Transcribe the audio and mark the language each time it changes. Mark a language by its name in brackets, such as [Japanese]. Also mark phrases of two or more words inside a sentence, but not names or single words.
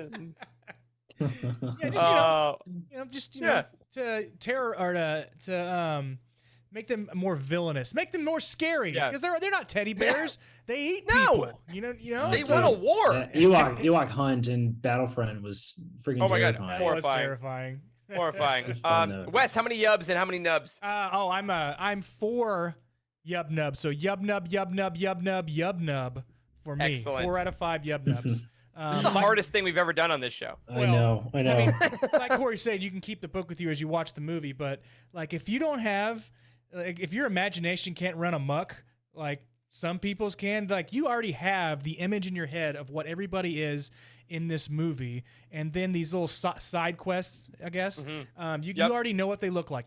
[English] To terror or to make them more villainous, make them more scary because they're not teddy bears. They eat people. You know. They won a war. Ewok hunt in Battlefront was freaking terrifying. God, That was terrifying. Horrifying. fun, Wes, how many yubs and how many nubs? I'm 4 yub nubs. So yub nub, yub nub, yub nub, yub nub for me. Excellent. 4 out of 5 yub nubs. This is the hardest thing we've ever done on this show. I know. I mean, like Corey said, you can keep the book with you as you watch the movie, but like if you don't have, like if your imagination can't run amok, like some people's can, like you already have the image in your head of what everybody is in this movie, and then these little side quests, I guess, you already know what they look like.